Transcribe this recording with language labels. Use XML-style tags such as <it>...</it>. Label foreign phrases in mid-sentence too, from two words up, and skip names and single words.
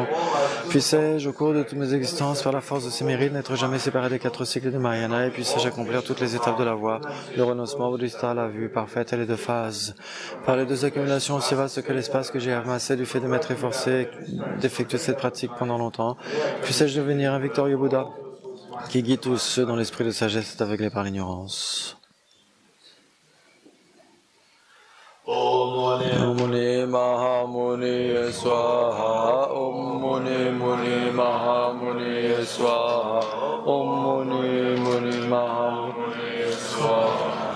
<fr>Puissais-je, au cours de toutes mes existences, par la force de ces mérites, n'être jamais séparé des 4 cycles de Mahayana et puissais-je accomplir toutes les étapes de la voie, le renoncement bouddhista à la vue parfaite et les 2 phases. Par les 2 accumulations aussi vastes que l'espace que j'ai amassé du fait de m'être efforcé d'effectuer cette pratique pendant longtemps, puissais-je devenir un victorieux Bouddha qui guide tous ceux dont l'esprit de sagesse est aveuglé par l'ignorance.</fr> <sa>Om Muni Maha Muni Swaha. Om Muni Muni Maha Muni Swaha. Om Muni Muni Maha Muni Swaha.</sa>